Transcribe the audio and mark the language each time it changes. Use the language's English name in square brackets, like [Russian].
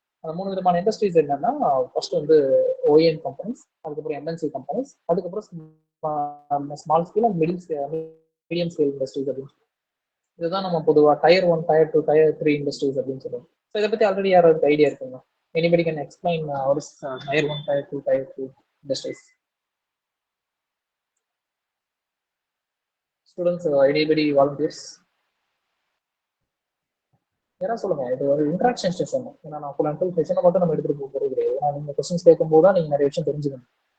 [Tamil] அந்த 3 விதமான இண்டஸ்ட்ரீஸ் என்னன்னா, ஃபர்ஸ்ட் வந்து OEM கம்பெனிஸ், அதுக்கப்புறம் MNC கம்பெனிஸ், அதுக்கப்புறம் small scale and medium scale industries அப்படின்னு சொல்லுவோம். இதுதான் நம்ம பொதுவாக Tier 1, Tier 2, Tier 3 இண்டஸ்ட்ரீஸ் அப்படின்னு சொல்லுவோம். ஸோ இதை பற்றி ஆல்ரெடி யாராவது ஐடியா இருக்குங்க? [English] Anybody can explain what is Tier 1, Tier 2, Tier 3 industries? [Tamil] Students anybody volunteers யாரா சொல்லுங்க. இது ஒரு இன்ட்ராக்ஷன் செஷன். ஏன்னா நான் ஃபுல் அண்ட் ஃபுல் செஷனை மட்டும் நம்ம எடுத்துட்டு போகிறது கிடையாது. ஏன்னா நீங்க கொஸ்டின்ஸ் கேட்கும்போது தான் நீங்க நிறைய விஷயம் தெரிஞ்சுக்கணும்.